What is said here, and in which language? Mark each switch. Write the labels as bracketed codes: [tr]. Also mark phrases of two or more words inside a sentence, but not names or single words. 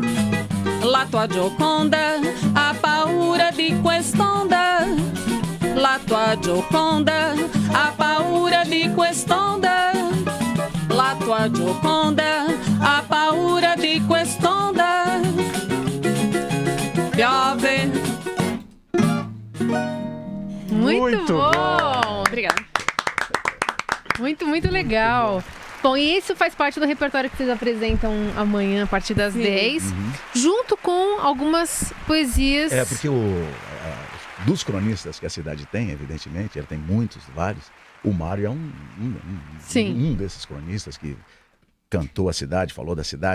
[it] La tua Gioconda ha paura di quest'onda, la tua Gioconda ha paura di quest'onda, la tua Gioconda ha paura di quest'onda. Piove. [pt] Muito bom! Obrigada. Muito legal. Bom, e isso faz parte do repertório que vocês apresentam amanhã, a partir das 10, junto com algumas poesias. É, porque dos cronistas que a cidade tem, evidentemente, ela tem muitos, vários, o Mário é um desses cronistas que cantou a cidade, falou da cidade.